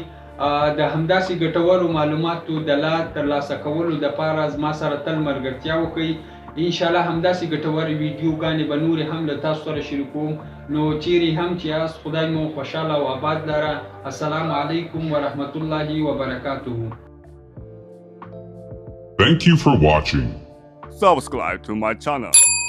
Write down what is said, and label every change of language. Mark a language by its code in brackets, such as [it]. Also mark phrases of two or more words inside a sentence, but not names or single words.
[ps] د همداسې ګټورو معلوماتو د لا ترلاسه کولو دپاره زما سره تل ملګرتیا وکړئ. انشاءالله همداسې ګټورې ویډیوګانې به نورې هم له تاسو سره شریکوم. نو چیرې هم چې یاست خدای مو خوشحاله او آباد لره. [ar] السلام علیکم ورحمت الله وبرکاته. [en] Thank you for watching. Subscribe to my channel.